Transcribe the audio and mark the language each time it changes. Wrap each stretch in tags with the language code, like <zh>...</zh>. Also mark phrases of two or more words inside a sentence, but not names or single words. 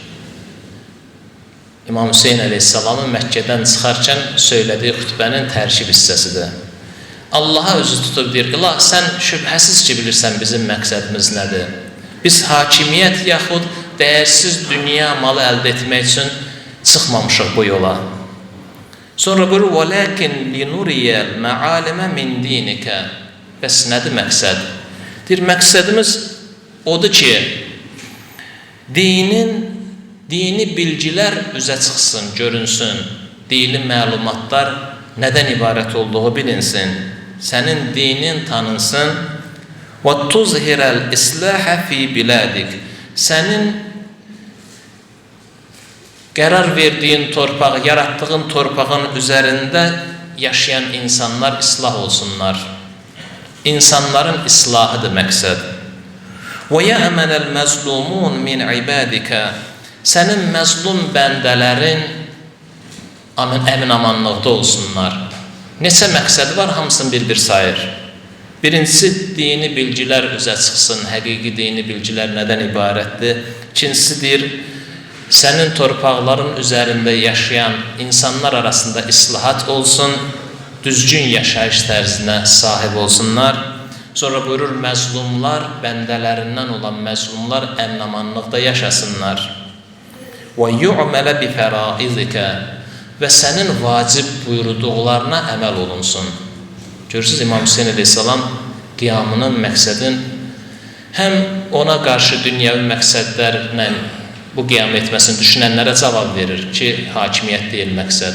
<az>İmam Hüseyin əleyhissalamın Məkkədən çıxarkən söylədiyi xütbənin tərkib hissəsidir. Allaha özü tutub deyir, İlah, sən şübhəsiz ki bilirsən bizim məqsədimiz nədir? Biz hakimiyyət yaxud dəyərsiz dünya malı əldə etmək üçün çıxmamışıq bu yola. Sonra buyurur,</az> <ar>وَلَكِنْ لِنُرِيَ الْمَعَالِمَ مِنْ دِينِكَ.</ar> <az>Bəs nədir məqsəd? Deyir, məqsədimiz odur ki, dini bilgilər üzə çıxsın, görünsün, dini məlumatlar nədən ibarət olduğu bilinsin, sənin dinin tanınsın.</az> <ar>وَتُظْهِرَ الْإِسْلَاحَ فِي بِلَادِكَ.</ar> <az>Sənin qərar verdiyin torpağı, yaratdığın torpağın üzərində yaşayan insanlar islah olsunlar. İnsanların islahıdır məqsəd.</az> <ar>وَيَأْمَنَ الْمَزْلُومُونَ مِنْ عِبَادِكَ.</ar> <az>Sənin məzlum bəndələrin əmin-amanlıqda olsunlar. Neçə məqsəd var, hamısını bir-bir sayır. Birincisi, dini bilgilər üzə çıxsın, həqiqi dini bilgilər nədən ibarətdir. İkincisi deyir, sənin torpaqların üzərində yaşayan insanlar arasında islahat olsun, düzgün yaşayış tərzinə sahib olsunlar. Sonra buyurur, məzlumlar, bəndələrindən olan məzlumlar əmin-amanlıqda yaşasınlar.</az> <ar>وَيُعْمَلَ بِفَرَائِذِكَ.</ar> <az>Və sənin vacib buyurduqlarına əməl olunsun. Görürsünüz, İmam Hüseyin əleyhissalam qiyamının məqsədin həm ona qarşı dünyəvi məqsədlərlə bu qiyam etməsini düşünənlərə cavab verir ki, hakimiyyət deyil məqsəd.</az>